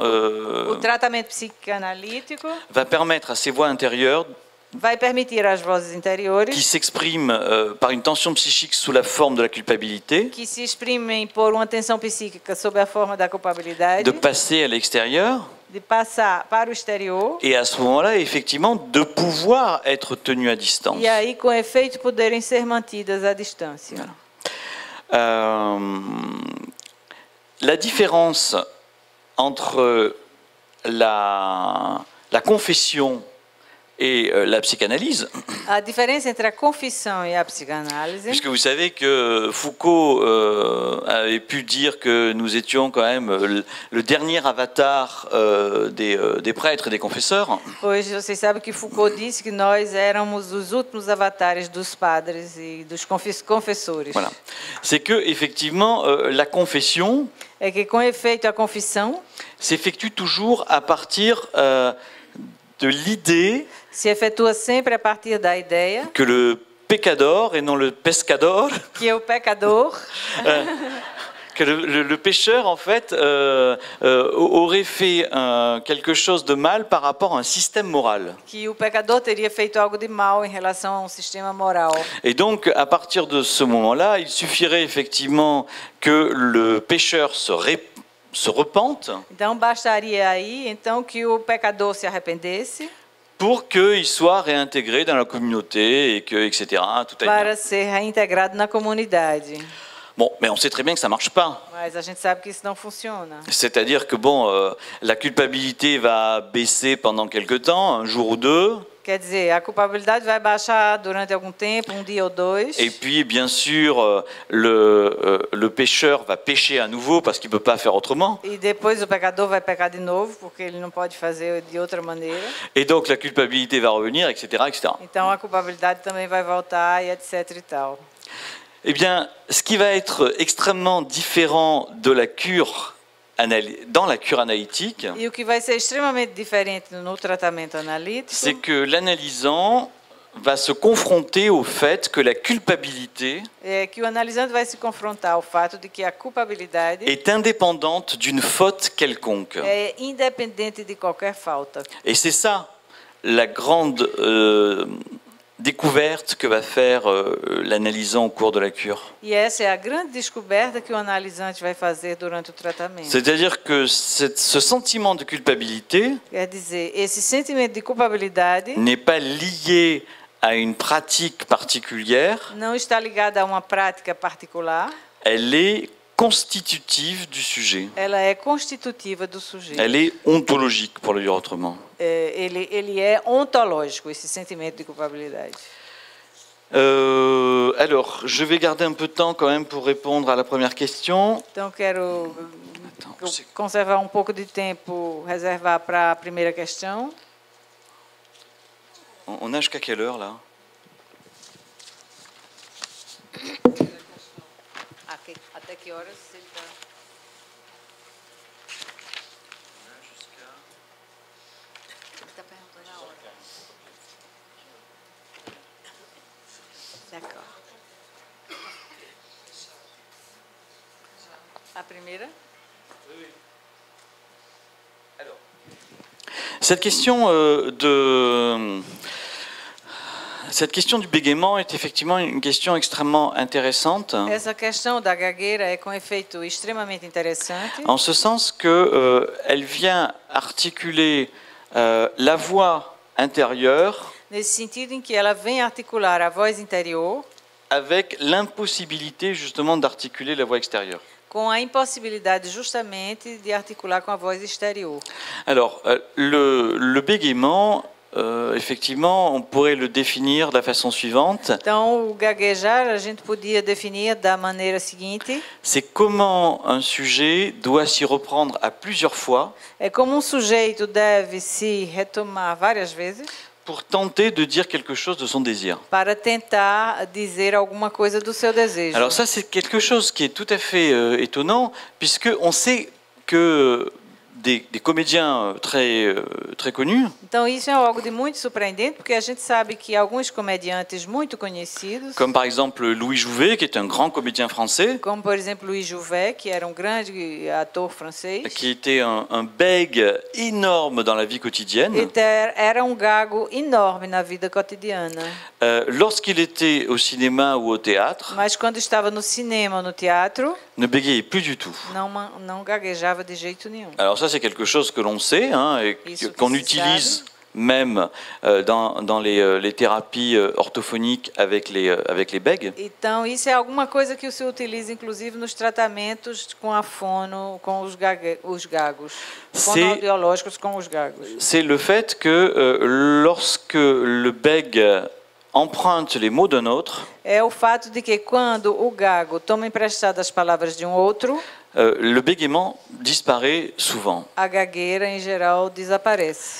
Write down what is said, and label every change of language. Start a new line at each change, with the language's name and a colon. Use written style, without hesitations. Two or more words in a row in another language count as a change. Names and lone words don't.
Portuguese: o tratamento psicanalítico
French: va permettre à ces voix intérieures
Portuguese: vai permitir às vozes interiores
French: qui s'expriment par une tension psychique sous la forme de la culpabilité
Portuguese: que se exprimem por uma tensão psíquica sob a forma da culpabilidade,
French: de passer à l'extérieur
Portuguese: de passar para o exterior
French: et à ce moment-là, effectivement, de pouvoir être tenu à distance.
Portuguese: e aí, com efeito, poderem ser mantidas à distância.
French: La différence entre la confession et la psychanalyse,
Portuguese: A diferença entre a confissão e a psicanálise,
French: puisque vous savez que Foucault avait pu dire que nous étions quand même le dernier avatar des prêtres et des confesseurs.
Portuguese: pois vocês sabem que Foucault disse que nós éramos os últimos avatares dos padres e dos confessores.
French: Voilà. C'est que effectivement la confession
Portuguese: É que, com efeito, a confissão
French: s'effectue toujours à partir de l'idée
Portuguese: se efetua sempre a partir da ideia
French: que le pecador et non le pescador,
Portuguese: que o pecador,
French: que le pécheur en fait aurait fait quelque chose de mal par rapport à un système moral.
Portuguese: que o pecador teria feito algo de mal em relação a um sistema moral.
French: Et donc à partir de ce moment-là, il suffirait effectivement que le pécheur se repente
Portuguese: Então bastaria aí então que o pecador se arrependesse
French: pour qu'il soit réintégré dans la communauté et que etc. Tout aille bien.
Portuguese: para ser reintegrado na comunidade.
French: Bon, mais on sait très bien que ça marche pas.
Portuguese: Mas a gente sabe que isso não funciona.
French: C'est-à-dire que bon, la culpabilité va baisser pendant quelque temps, un jour ou deux.
Portuguese: Quer dizer, a culpabilidade vai baixar durante algum tempo, um dia ou dois.
French: Et puis, bien sûr, le pécheur va pécher à nouveau parce qu'il ne peut pas faire autrement.
Portuguese: E depois o pecador vai pecar de novo, porque ele não pode fazer de outra maneira.
French: Et donc, la culpabilité va revenir, etc., etc.
Portuguese: Então a culpabilidade também vai voltar e etc e tal.
French: Eh bien, ce qui va être extrêmement différent de la cure dans la cure analytique,
Portuguese: E o que vai ser extremamente diferente no tratamento analítico
French: c'est que l'analysant va se confronter au fait que la culpabilité
Portuguese: é que o analisante vai se confrontar ao fato de que a culpabilidade
French: est indépendante d'une faute quelconque.
Portuguese: é independente de qualquer falta.
French: Et c'est ça la grande découverte que va faire l'analysant au cours de la cure.
Portuguese: E essa é a grande descoberta que o analisante vai fazer durante o tratamento.
French: C'est-à-dire que ce sentiment de culpabilité
Portuguese: Quer dizer, esse sentimento de culpabilidade
French: n'est pas lié à une pratique particulière,
Portuguese: não está ligado a uma prática particular,
French: elle est constitutive du sujet.
Portuguese: ela é constitutiva do sujeito.
French: Elle est ontologique, pour le dire autrement.
Portuguese: Ele é ontológico, esse sentimento de culpabilidade.
French: Alors, je vais garder un peu de temps quand même pour répondre à la première question.
Portuguese: Então, quero conservar um pouco de tempo, reservar para a primeira questão.
French: On a jusqu'à quelle heure, là?
Portuguese: Até que horas ele está? Ele está perguntando a hora.
French: D'accord.
Portuguese: A primeira?
French: Cette question du bégaiement est effectivement une question extrêmement intéressante,
Portuguese: Essa questão da gagueira é com efeito extremamente interessante,
French: en ce sens que elle vient articuler la voix intérieure
Portuguese: nesse sentido em que ela vem articular a voz interior
French: avec l'impossibilité justement d'articuler la voix extérieure.
Portuguese: com a impossibilidade justamente de articular com a voz exterior.
French: Alors, le bégaiement, effectivement, on pourrait le définir de la façon suivante.
Portuguese: Então, o gaguejar a gente podia definir da maneira seguinte:
French: C'est comment un sujet doit s'y reprendre à plusieurs fois
Portuguese: é como um sujeito deve se retomar várias vezes
French: pour tenter de dire quelque chose de son désir.
Portuguese: para tentar dizer alguma coisa do seu desejo.
French: Alors ça, c'est quelque chose qui est tout à fait étonnant, puisqu'on sait que des comédiens très connus,
Portuguese: Então isso é algo de muito surpreendente, porque a gente sabe que alguns comediantes muito conhecidos,
French: comme par exemple Louis Jouvet, qui est un grand comédien français,
Portuguese: como por exemplo Louis Jouvet, que era grande ator francês,
French: qui était un bègue énorme dans la vie quotidienne.
Portuguese: Era gago enorme na vida cotidiana.
French: Lorsqu'il était au cinéma ou au théâtre,
Portuguese: Mas quando estava no cinema ou no teatro,
French: ne bégayait plus du tout.
Portuguese: não gaguejava de jeito nenhum.
French: Alors ça, c'est quelque chose que l'on sait, hein, et qu'on utilise même dans les thérapies orthophoniques avec les bègues.
Portuguese: Então isso é alguma coisa que se utiliza inclusive nos tratamentos com a fono, com os gagos, fonoaudiológicos com os gagos.
French: C'est le fait que lorsque le bègue emprunte les mots d'un autre,
Portuguese: é o fato de que quando o gago toma emprestado as palavras de outro,
French: le bégaiement disparaît souvent.
Portuguese: A gagueira em geral desaparece.